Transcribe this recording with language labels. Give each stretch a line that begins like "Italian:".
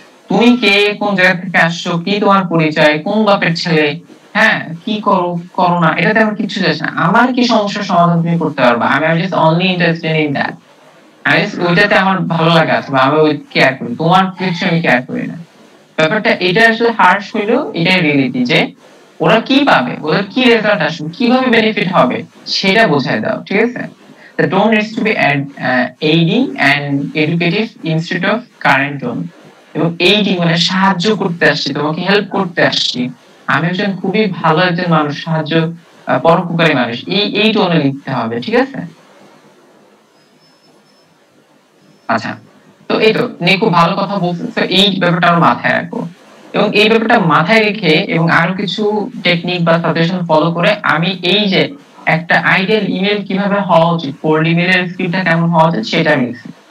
Bangla: তুমি কে, কোন জায়গা থেকে আসছো, কি তোমার পরিচয়, কোন বাপের ছেলে, হ্যাঁ কি করো করো না, এটাতে আমার কিছু যাচ্ছে না, আমার কি সমস্যার সমাধান তুমি করতে পারবা, আমি
English: just only interested in that,
Bangla: আমি ওইটাতে আমার ভালো লাগা আছে বা আমি ওই কেয়ার করি, তোমার কিছু আমি কেয়ার করি না। ব্যাপারটা এটা আসলে হার্শ হইলেও এটাই রিয়েলিটি, যে ওরা কি পাবে, ওদের কি রেজাল্ট আসবে, কিভাবে বেনিফিট হবে সেটা বোঝায় দাও, ঠিক আছে?
English: The tone needs to be aiding and educative instead of current tone.
Bangla: এবং aiding মানে সাহায্য করতে আসছি, তোমাকে হেল্প করতে আসছি, আমি একজন খুবই ভালো একজন মানুষ, সাহায্য পরোপকারী মানুষ, এই টোনে লিখতে হবে, ঠিক আছে? আচ্ছা, তো এই তো নিয়ে খুব ভালো কথা বলছো, তো এই ব্যাপারটা আমরা মাথায় রাখবো, এবং এই ব্যাপারটা মাথায় রেখে এবং আরো কিছু টেকনিক বা সাজেশন ফলো করে আমি এই যে একটা আইডিয়াল ইমেল কিভাবে হওয়া উচিত, কোল্ড ইমেলের স্ক্রিপ্টটা কেমন হওয়া উচিত সেটা লিখছি।